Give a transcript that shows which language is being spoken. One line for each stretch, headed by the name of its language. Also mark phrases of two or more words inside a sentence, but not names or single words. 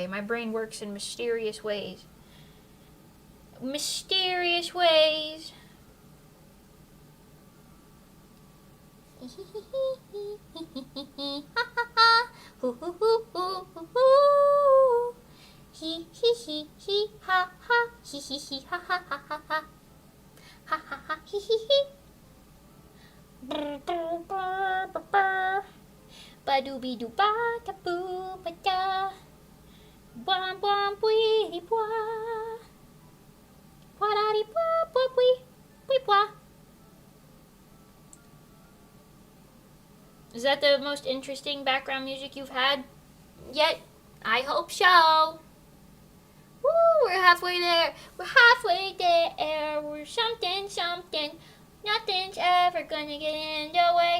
English: My brain works in mysterious ways. Mysterious ways. He ha ha he ha ha ha ha ha ha ha ha he ba doo be doo ba da boo ba da bwam bwam bwee bwa bwa da dee bwa bwa bwee bwa. Is that the most interesting background music you've had yet? I hope so. Woo, we're halfway there. We're halfway there. We're something. Nothing's ever gonna get in the way.